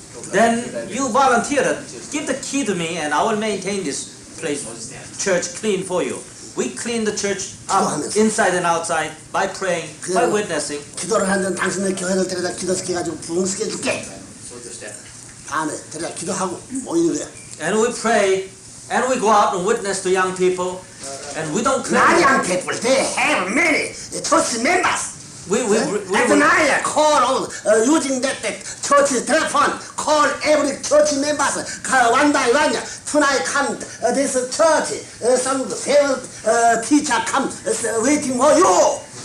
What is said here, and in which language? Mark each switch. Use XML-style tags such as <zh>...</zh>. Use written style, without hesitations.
<en>Then you volunteer that, give the key to me and I will maintain this church clean for you. We clean the church up inside and outside by praying, by witnessing.</en> <ko>기도를 하는 당신네 교회를 데려다 기도시켜가지고 부흥시켜줄게. 밤에 데려다 기도하고 모이는 거야.</ko> <en>And we pray, and we go out and witness to young people, and we don't claim. Not young people, they have many church members. We Nathaniel call using that church telephone, call every church members. One by one, tonight come this church. Some teacher come waiting for you.</en>